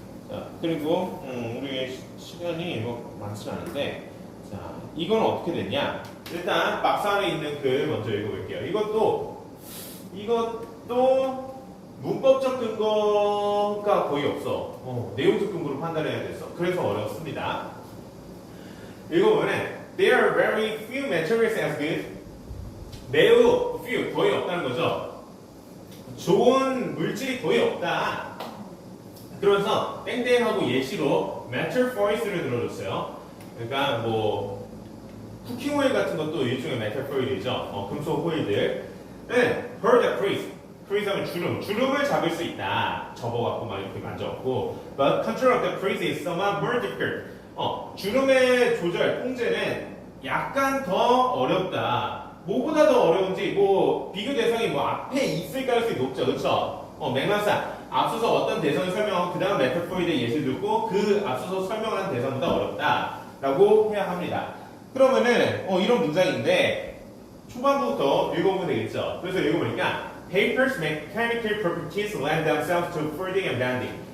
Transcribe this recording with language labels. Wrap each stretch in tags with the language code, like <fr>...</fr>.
<ko>자, 그리고 우리 시간이 뭐 많지는 않은데, 자, 이건 어떻게 됐냐? 일단 박스 안에 있는 글 먼저 읽어볼게요. 이것도 문법적 근거가 거의 없어. 내용적 근거로 판단해야 돼서. 그래서 어렵습니다. 읽어보면</ko> <en>There are very few materials as good.</en> <ko>매우 few, 거의 없다는 거죠. 좋은 물질이 거의 없다. 그러면서 땡땡하고 예시로 metal foils를 들어줬어요. 그러니까 뭐 쿠킹 오일 같은 것도 일종의 metal foil이죠. 금속 호일들.</ko> <en>heard a crease.</en> <ko>crease 하면 주름을 잡을 수 있다. 접어갖고 막 이렇게 만져갖고.</ko> <en>But control of the crease is somewhat more difficult.</en> <ko>주름의 조절, 통제는 약간 더 어렵다. 뭐보다 더 어려운지 뭐 비교 대상이 뭐 앞에 있을 가능성이 높죠, 그렇죠? 맥락상 앞서서 어떤 대상을 설명하고 그 다음 메타포이드의 예시를 듣고 그 앞서서 설명한 대상보다 어렵다라고 해야 합니다. 그러면은 이런 문장인데 초반부터 읽어보면 되겠죠. 그래서 읽어보니까</ko> <en>Paper's mechanical properties lend themselves to folding and bending.</en>